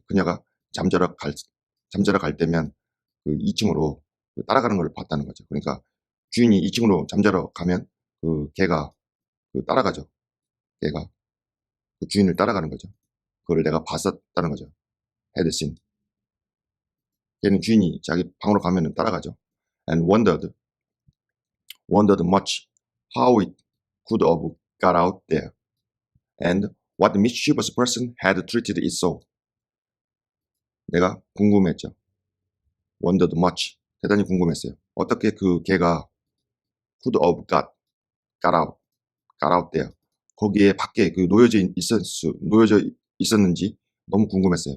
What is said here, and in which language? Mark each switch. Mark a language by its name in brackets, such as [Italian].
[Korean] 그녀가 잠자러 갈 때면 그 2층으로 따라가는 것을 봤다는 거죠. 그러니까 주인이 2층으로 잠자러 가면 걔가 따라가죠. 걔가 그 주인을 따라가는 거죠. 그걸 내가 봤었다는 거죠. [English] had seen. [Korean] 걔는 주인이 자기 방으로 가면 따라가죠. [English] And wondered much how it could have got out there. And what mischievous person had treated it so. [Korean] 내가 궁금했죠. [English] wondered much. [Korean] 대단히 궁금했어요. 어떻게 걔가 [English] could have got out there. [Korean] 거기에 밖에 놓여져 있었는지 너무 궁금했어요.